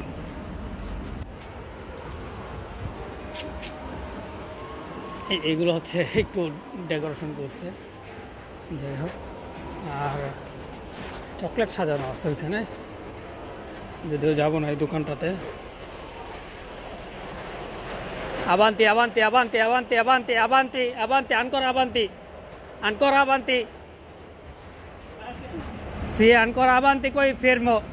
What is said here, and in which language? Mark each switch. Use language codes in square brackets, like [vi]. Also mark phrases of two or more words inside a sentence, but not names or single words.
[bn] এইগুলো হচ্ছে একটু ডেকোরেশন করছে, যাই হোক। আর চকলেট সাজানো আছে ওইখানে, যদিও যাবো না এই দোকানটাতে। [it] আবান্তি avanti avanti avanti avanti avanti avanti ancora avanti ancora avanti, sì ancora avanti, poi fermo।